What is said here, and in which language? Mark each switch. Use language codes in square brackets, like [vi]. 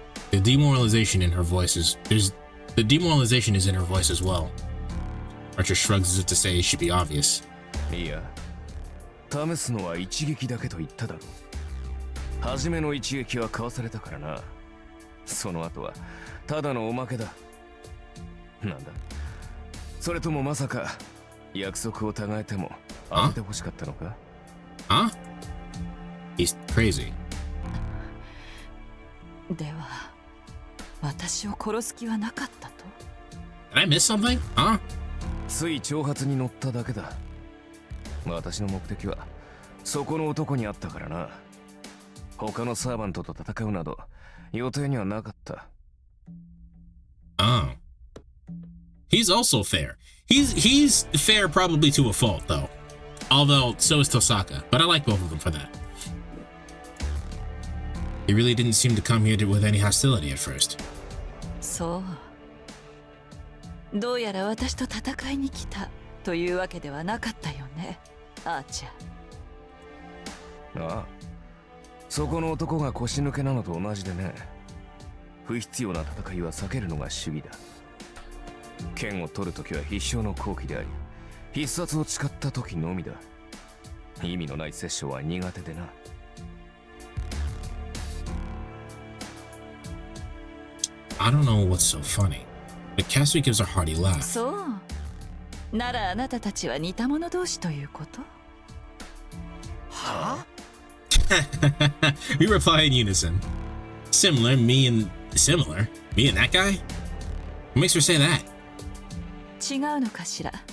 [en] The demoralization in her voice is the demoralization is in her voice as well. Archer shrugs as if to say it should be obvious. [ja] いや、試すのは一撃だけと言っただろう。初めの一撃はかわされたからな。その後はただのおまけだ。なんだ。それともまさか約束を違えても当てて欲しかったのか？ [en] Huh? He's crazy. [ja] では、私を殺す気はなかったと？ [en] Did I miss something? Huh? [ja] つい挑発に乗っただけだ。私の目的はそこの男にあったからな。他のサーバントと戦うなど予定にはなかった。 [en] Oh. He's also fair. He's fair probably to a fault though. Although so is Tosaka, but I like both of them for that. He really didn't seem to come here with any hostility at first. [ja] そう。どうやら私と戦いに来たというわけではなかったよね、アーチャー。ああ、そこの男が腰抜けなのと同じでね。不必要な戦いは避けるのが主義だ。剣を取るときは必勝の好機であり、必殺を誓ったときのみだ。意味のない殺生は苦手でな。 [en] I don't know what's so funny, but Cassie gives a hearty laugh. [ja] そう。ならあなたたちは似た者同士ということ？は [en] We reply in unison. Similar, me and that guy? What makes her say that? [ja] 違うのかしら。